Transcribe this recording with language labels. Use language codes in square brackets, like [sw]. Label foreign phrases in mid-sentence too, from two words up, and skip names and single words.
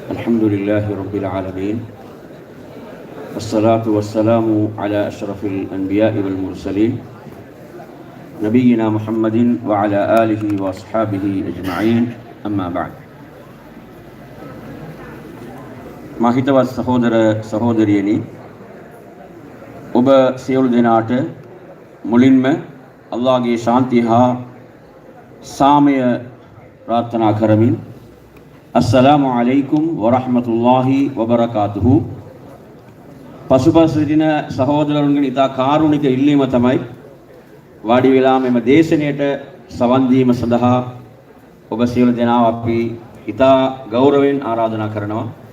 [ar] الحمد لله رب العالمين والصلاة والسلام على أشرف الأنبياء والمرسلين نبينا محمد وعلى آله وأصحابه أجمعين أما بعد [si] මහිතවත් සහෝදර සහෝදරියනි ඔබ සියලු දෙනාට මුලින්ම අල්ලාහගේ ශාන්තිය හා සාමය ප්‍රාර්ථනා කරමින් [ar] السلام عليكم ورحمة الله وبركاته [si] පසුපස සිටින සහෝදරවරුන්ගේ ඉතා කාරුණික ඉල්ලීම තමයි වාඩි වෙලා මෙම දේශනයට සවන් දීම සඳහා ඔබ සියලු දෙනාව අපි ඉතා ගෞරවයෙන් ආරාධනා කරනවා.